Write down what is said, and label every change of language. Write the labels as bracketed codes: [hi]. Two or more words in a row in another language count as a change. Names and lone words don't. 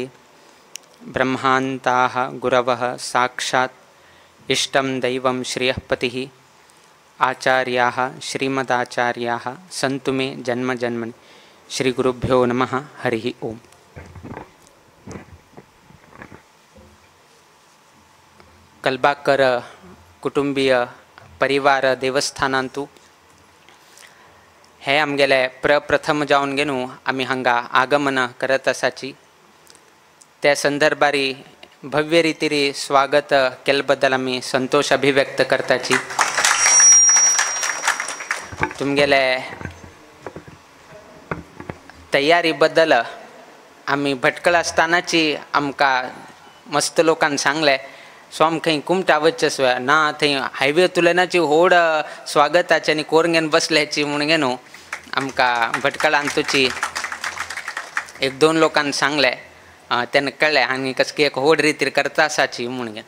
[sa] ब्रह्मान्ताः गुरवः साक्षात् इष्टं दैवं श्रियःपतिः आचार्याः श्रीमदाचार्याः सन्तु मे जन्मजन्मनि। श्री गुरुभ्यो नमः। हरिः ओम। [kok] कलबाकर कुटुंबीय परिवार देवस्थानांतू हे आमगेले प्रप्रथम जावन गेनू आमी हांगा आगमन करत आसाची। त्या संदर्भारी भव्य रितीरी स्वागत केले बद्दल आमी संतोष अभिव्यक्त करताची। तुमगेले तयारी बद्दल आमी भटकळ आसतानाची आमकां मस्त लोकांन सांगले सो आमकां खंय कुमटा वचचें ना थंय हायवे तुलेनाची व्हड स्वागताची आनी कोरंगेन बसल्याची म्हूण गेनू आमकां भटकळांतूची एक दोन लोकांन सांगले तेन्ना कळ्ळें आनी कसली एक व्हड रितीर करता आसाची म्हूण घेन।